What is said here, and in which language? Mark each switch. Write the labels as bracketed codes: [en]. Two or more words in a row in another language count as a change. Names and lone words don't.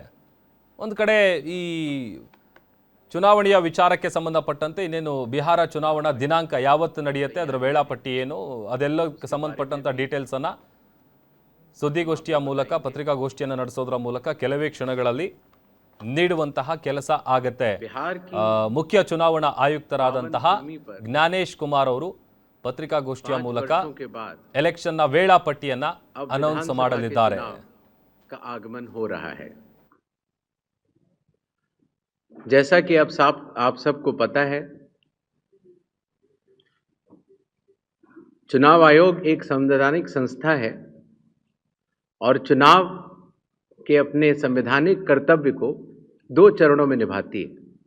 [kn] ಒಂದು ಕಡೆ ಈ ಚುನಾವಣೆಯ ವಿಚಾರಕ್ಕೆ ಸಂಬಂಧಪಟ್ಟಂತೆ ಇನ್ನೇನು ಬಿಹಾರ ಚುನಾವಣಾ ದಿನಾಂಕ ಯಾವತ್ತು ನಡೆಯುತ್ತೆ, ಅದರ ವೇಳಾಪಟ್ಟಿ ಏನು, ಅದೆಲ್ಲಕ್ಕೆ ಸಂಬಂಧಪಟ್ಟಂತ ಡೀಟೇಲ್ಸ್ ಅನ್ನ ಸುದ್ದಿಗೋಷ್ಠಿಯ ಮೂಲಕ, ಪತ್ರಿಕಾಗೋಷ್ಠಿಯನ್ನು ನಡೆಸೋದ್ರ ಮೂಲಕ ಕೆಲವೇ ಕ್ಷಣಗಳಲ್ಲಿ ನೀಡುವಂತಹ ಕೆಲಸ ಆಗತ್ತೆ. ಮುಖ್ಯ ಚುನಾವಣಾ ಆಯುಕ್ತರಾದಂತಹ ಜ್ಞಾನೇಶ್ ಕುಮಾರ್ ಅವರು ಪತ್ರಿಕಾಗೋಷ್ಠಿಯ ಮೂಲಕ ಎಲೆಕ್ಷನ್ನ ವೇಳಾಪಟ್ಟಿಯನ್ನ ಅನೌನ್ಸ್ ಮಾಡಲಿದ್ದಾರೆ. [hi] ಆಗಮನ हो रहा है। जैसा कि आप सबको पता है, चुनाव आयोग एक संवैधानिक संस्था है और चुनाव के अपने संवैधानिक कर्तव्य को 2 चरणों में निभाती है।